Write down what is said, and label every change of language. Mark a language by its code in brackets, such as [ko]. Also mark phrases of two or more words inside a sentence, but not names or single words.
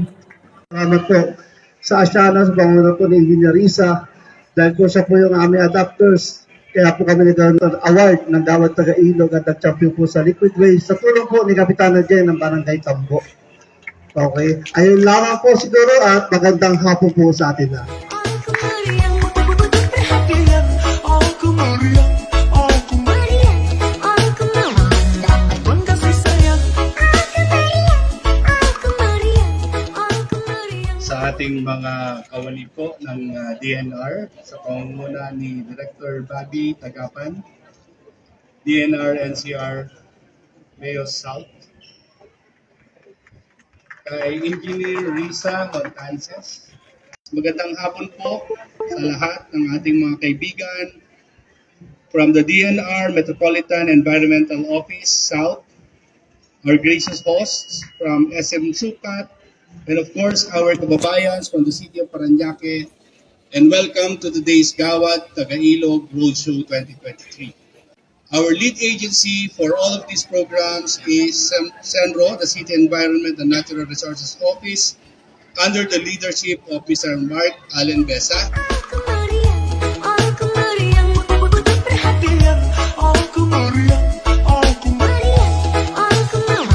[tl] Salamat po sa Asyanas, bangunan po ni Engineer Risa, dahil po siya po yung aming adapters. Kaya po kami nagkaroon ng award ng Gawad Taga-Ilog at nag-champion po sa Liquid Waste sa tulong po ni Kapitana Jen ng Barangay Tambo. Okay, ayun lamang po siguro at magandang hapon po sa atin na. [id] Aku meriang, betul-betul perhatian. Aku meriang, aku meriang, aku meriang. Bangga kasih sayang. Aku meriang, aku meriang. [tl] Sa ating mga kawani po ng DNR sa pangunguna ni Director Bobby Tagapan, DNR NCR Mayos South, kay Engineer Risa Montances. Magandang hapon po sa lahat ng ating mga kaibigan [en] from the DNR Metropolitan Environmental Office South, our gracious hosts from SM Sukat, and of course our kababayans from the city of Parañaque, and welcome to today's Gawad Taga-Ilog Roadshow 2023. Our lead agency for all of these programs is CENRO, the City Environment and Natural Resources Office, under the leadership of Mr. Mark Allen Besa. [id] Aku meriang, betul-betul perhatian. Aku meriang, aku meriang, aku meriang.